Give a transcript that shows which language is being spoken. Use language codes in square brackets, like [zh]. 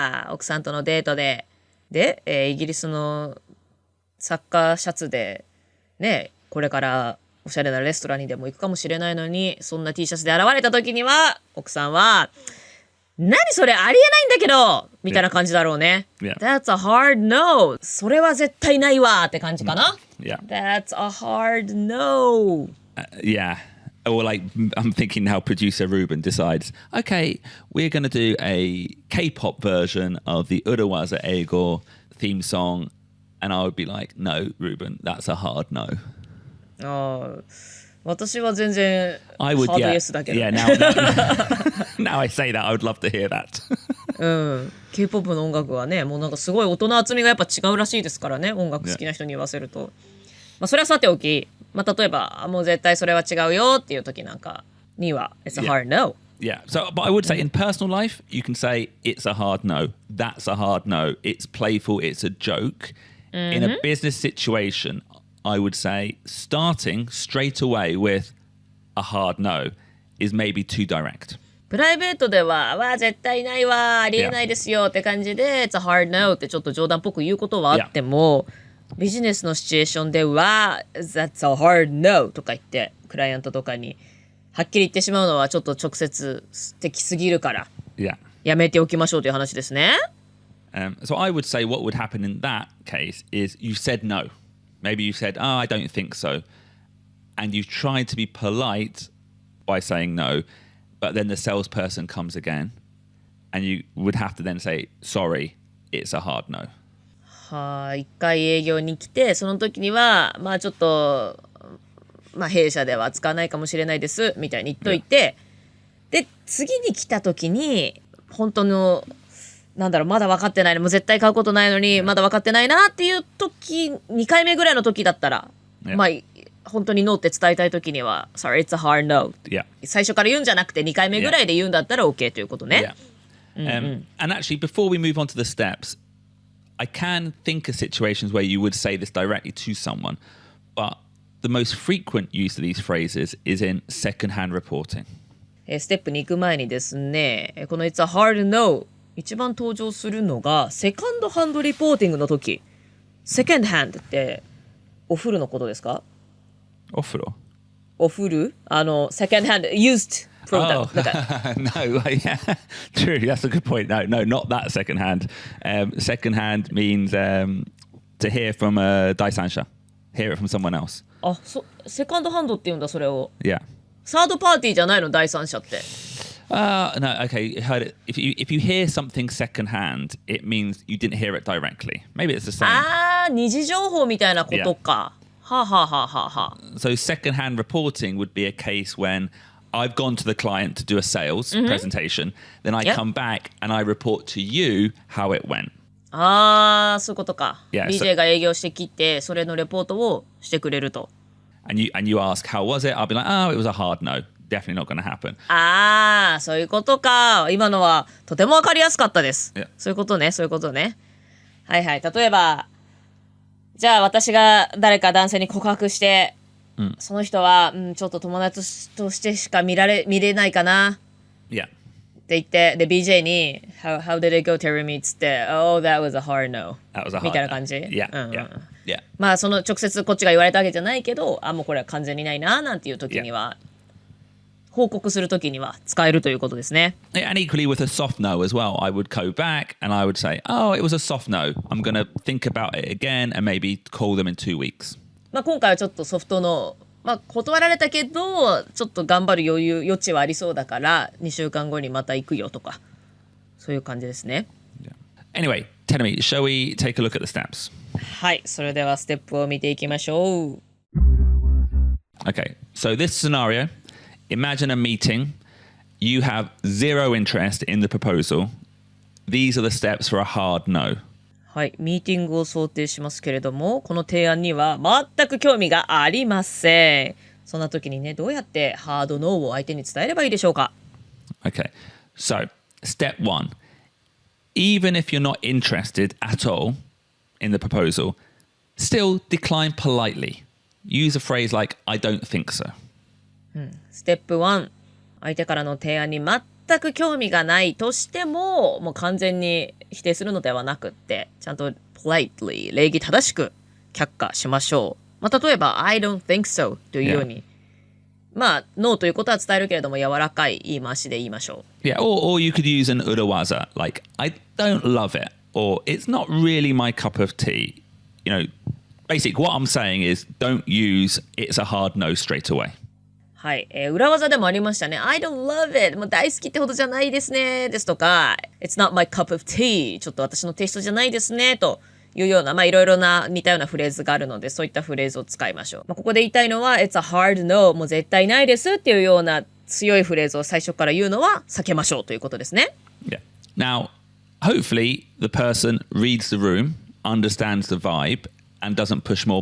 [ja] 奥さんとのデートで、イギリスのサッカーシャツで、ね、これからおしゃれなレストランにでも行くかもしれないのに、そんな T シャツで現れた時には、奥さんは、何それありえないんだけどみたいな感じだろうね。 [en] Yeah. That's a hard no. [ja] それは絶対ないわって感じかな。 [en] Yeah. That's a hard no. Yeah. Or like, I'm thinking how producer Ruben decides, okay, we're going to do a K-pop version of the Urawaza Eigo theme song. And I would be like, no, Ruben, that's a hard no. [ja] 私は全然 [en] I would, [ja] ハード [en] yeah. [ja] イエスだけど。 [en] Yeah, now I say that, I would love to hear that. [ja] K-POP の音楽はね、もうなんかすごい音の厚みがやっぱ違うらしいですからね、音楽好きな人に言わせると。まあそれはさておき、まあ例えば、もう絶対それは違うよっていう時なんかには、 [en] It's a hard no. Yeah. So, but I would say in personal life, you can say it's a hard no. That's a hard no. It's playful. It's a joke. In a business situation, I would say starting straight away with a hard no is maybe too direct. [ja] プライベートでは、絶対ないわ、ありえないですよって感じで、 [en] It's a hard no [ja] ってちょっと冗談っぽく言うことはあっても、ビジネスのシチュエーションでは、 [en] That's a hard no [ja] とか言って、クライアントとかにはっきり言ってしまうのはちょっと直接的すぎるから、 [en] Yeah. [ja] やめておきましょうという話ですね。 [en] So I would say what would happen in that case is you said no. Maybe you said, I don't think so. And you tried to be polite by saying no, but then the salesperson comes again. And you would have to then say, sorry, it's a hard no. [ja] 一回営業に来て、その時には、ちょっと、弊社では使わないかもしれないです、みたいに言っといて、で、次に来た時に、本当の、まだ分かってないの、もう絶対買うことないのに、まだ分かってないなっていう時、2回目ぐらいの時だったら、本当にノーって伝えたい時には、 [en] Sorry, it's a hard no. Yeah. [ja] 最初から言うんじゃなくて、2回目ぐらいで言うんだったら OK ということね。 [en] And actually, before we move on to the steps, I can think of situations where you would say this directly to someone, but the most frequent use of these phrases is in second-hand reporting. [ja] ステップに行く前にですね、この [en] It's a hard no [ja] 一番登場するのがセカンドハンドリポーティングの時。セカンドハンドってお風呂のことですか？お風呂？お風呂？ [en] セカンドハンド used product. No, yeah, true. That's a good point. No, not that second hand. Second hand means to hear from a [ja] 第三者. [en] Hear it from someone else. [ja] セカンドハンドって言うんだそれを。 [en] Yeah. [ja] サードパーティーじゃないの第三者って。 [en] No, okay. Heard it. If you hear something second hand, it means you didn't hear it directly. Maybe it's the same. [ja] 二次情報みたいなことか。はあはあはあはあはあ。 [en] So second hand reporting would be a case when I've gone to the client to do a sales presentation, then I come back and I report to you how it went. [ja] そういうことか。 [en] Yeah, [ja] BJ が営業してきて、それのレポートをしてくれると。 [en] And you ask, how was it? I'll be like, it was a hard no. Definitely not going to happen. [ja] そういうことか。今のはとてもわかりやすかったです。 [en] Yeah. [ja] そういうことね、そういうことね。はいはい。例えば、じゃあ私が誰か男性に告白して、その人は、ちょっと友達としてしか見れないかな。 [en] Yeah. [ja] って言って、で、 [en] BJ に、How did it go, Terry me? [ja] つって、 [en] Oh, that was a hard no. That was a hard no. [ja] みたいな感じ。 [en] Yeah. [ja] その直接こっちが言われたわけじゃないけど、もうこれは完全にないな、なんていう時には、報告する時には使えるということですね。 [en] And equally with a soft no as well, I would go back and I would say, it was a soft no. I'm going to think about it again and maybe call them in 2 weeks. [ja] 今回はちょっとソフトの、断られたけど、ちょっと頑張る余地はありそうだから、2週間後にまた行くよとか、そういう感じですね。 [en] Anyway, tell me, shall we take a look at the steps? [ja] はい、それではステップを見ていきましょう。 [en] Okay, so this scenario, imagine a meeting. You have zero interest in the proposal. These are the steps for a hard no. [ja] はい、ミーティングを想定しますけれども、この提案には全く興味がありません。そんな時にね、どうやってハードノーを相手に伝えればいいでしょうか？ [en] Okay, so step 1. Even if you're not interested at all in the proposal, still decline politely. Use a phrase like, I don't think so. [ja] ステップ1、相手からの提案に全く興味がないとしても、もう完全に否定するのではなくって、ちゃんと politely 礼儀正しく却下しましょう。例えば [en] I don't think so [ja] というようにまあ、ノーということは伝えるけれども、柔らかい言い回しで言いましょう。 [en] Yeah, or you could use an urawaza, like, I don't love it, or it's not really my cup of tea. You know, basically what I'm saying is don't use it's a hard no straight away. [ja] はい、裏技でもありましたね。 [en] I don't love it. [ja] もう大好きってほどじゃないですね。ですとか、 [en] It's not my cup of tea. [ja] ちょっと私のテイストじゃないですね。というような、まあいろいろな似たようなフレーズがあるので、そういったフレーズを使いましょう。まあ、ここで言いたいのは、 [en] It's a hard no. [ja] もう絶対ないですっていうような強いフレーズを最初から言うのは避けましょうということですね。 [en] Yeah. Now, hopefully the person reads the room, understands the vibe, and doesn't push more.